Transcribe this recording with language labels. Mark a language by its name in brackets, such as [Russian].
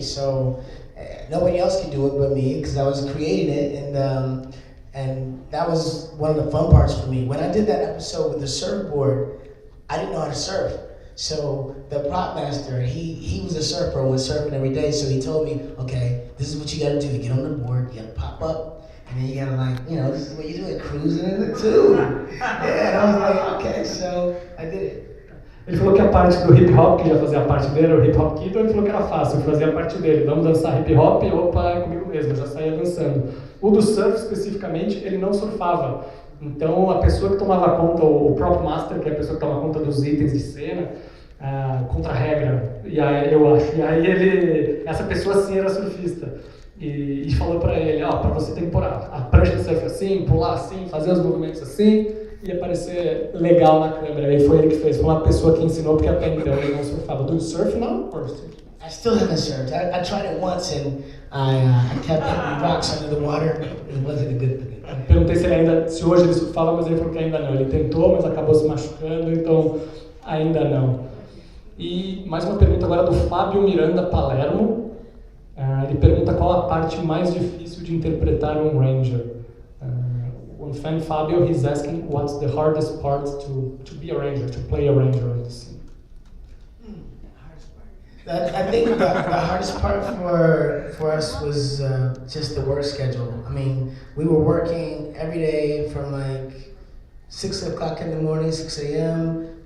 [English] So nobody else could do it but me because I was creating it, and that was one of the fun parts for me. When I did that episode with the surfboard, I didn't know how to surf. So the prop master, he was a surfer and was surfing every day. So he told me, okay, this is what you gotta do. You get on the board, you gotta pop up, and then you gotta this is what you do, like cruising in the tube. Yeah, and I was like, okay, so I did it. [Portuguese] Ele falou que a parte do hip hop, que já fazia parte dele, o hip hop keto, ele falou que era fácil, fazia parte dele. Vamos dançar hip hop, opa, é comigo mesmo, eu já saía dançando. O do surf, especificamente, ele não surfava. Então, a pessoa que tomava conta, o prop master, que é a pessoa que toma conta dos itens de cena, contra a regra, e aí eu acho, e aí essa pessoa sim era surfista, e falou pra ele, pra você tem que pôr a prancha de surf assim, pular assim, fazer os movimentos assim, e aparecer legal na câmera. E foi ele que fez, foi uma pessoa que ensinou, porque até então ele não surfava. [English] Do you surf now? I still haven't surfed. I tried it once and I kept hitting rocks under the water. It wasn't a good thing. [Portuguese] Perguntei se hoje ele surfava, mas ele falou que ainda não. Ele tentou, mas acabou se machucando, então ainda não. E mais uma pergunta agora do Fábio Miranda Palermo. Ele pergunta qual a parte mais difícil de interpretar um Ranger. [English] O fan Fábio, he's asking what's the hardest part to be a Ranger, to play a Ranger in the scene. I think the hardest part for us was just the work schedule. I mean, we were working every day from like 6 o'clock in the morning, 6 a.m.